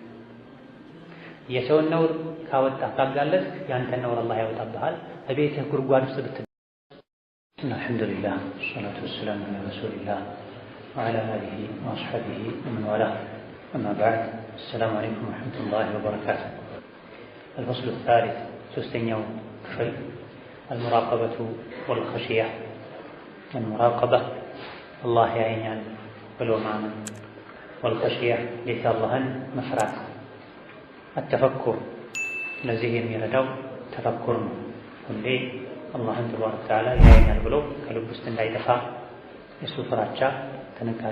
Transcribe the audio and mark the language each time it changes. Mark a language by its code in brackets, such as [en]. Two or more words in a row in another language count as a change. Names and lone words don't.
[am] የሰውን ነውር ካወጣ ካጋለጥ ያንተን ነውር አላህ ያወጣብሃል። በቤትህ ጉድጓድ ውስጥ ብትል። [ar] الحمد لله والصلاة والسلام على رسول الله وعلى آله وأصحابه ومن والاه أما بعد. السلام عليكم ورحمة الله وبركاته። الفصل الثالث [am] ሶስተኛው ክፍል [ar] المراقبة والخشية። المراقبة الله [am] ያየኛል ብሎ ማመን፣ والخشية ጌታ አላህን መፍራት። التفكر ለዚህ የሚረዳው ተፈኩር ነው። ሁሌ አላህን [ar] تبارك وتعالى [am] ያየኛል ብሎ ከልብ ውስጥ እንዳይጠፋ የሱ ፍራቻ ጥንቃቄ